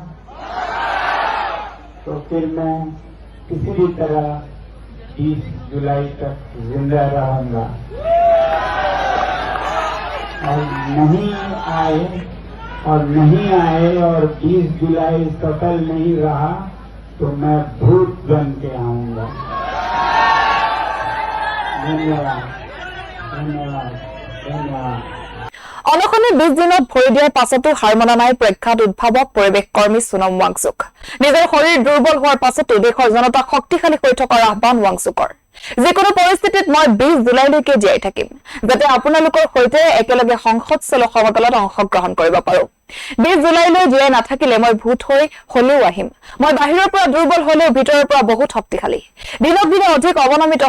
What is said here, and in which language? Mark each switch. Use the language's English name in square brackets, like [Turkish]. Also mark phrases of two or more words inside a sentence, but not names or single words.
[Hindi] तो फिर मैं किसी भी तरह 20 जुलाई तक जिंदा रहूंगा और नहीं आए और 20 जुलाई सफल नहीं रहा तो मैं भूत बन के आऊंगा धन्यवाद धन्यवाद धन्यवाद [Assamese] অনশনে 20 দিনত ভৰি দিয়াৰ পাছতো হাৰ মনা নাই প্ৰখ্যাত উদ্ভাৱক পৰিৱেশ কৰ্মী সোনম ৱাংচুক নিজৰ শৰীৰ দুৰ্বল হোৱাৰ পাছতো দেশৰ জনতাক শক্তিশালী হৈ থকাৰ আহ্বান ৱাংচুকৰ যিকোনো পৰিস্থিতিত মই 20 জুলাইলৈকে জীয়াই থাকিম যাতে আপোনালোকৰ সৈতে একেলগে সংসদ চলো সমতলত অংশগ্ৰহণ কৰিব পাৰো 20 জুলাইলৈ জীয়াই নাথাকিলে মই ভূত হৈ হলেও আহিম মই বাহিৰৰ পৰা দুৰ্বল হলেও ভিতৰৰ পৰা বহুত শক্তিশালী দিনক দিনে অধিক অৱনমিত